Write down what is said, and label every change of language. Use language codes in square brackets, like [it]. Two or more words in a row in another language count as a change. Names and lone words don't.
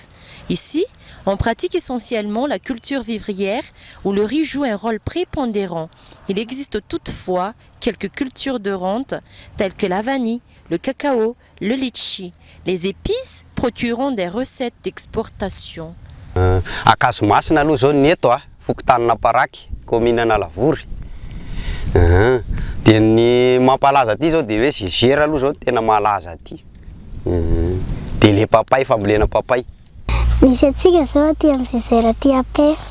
[fr] Ici, on pratique essentiellement la culture vivrière où le riz joue un rôle prépondérant. Il existe toutefois quelques cultures de rente telles que la vanille, le cacao, le litchi. Les épices procurant des recettes d'exportation. [mg] Akazomasina aloha zao ny eto fokotanana paraky commune Nalavory. Dia ny mampalaza aty zao dia hoe zizera aloha zao tena malaza aty. Dia le papay, fambolena papay. Misy atsika zao aty amin'ny zizera aty apefy.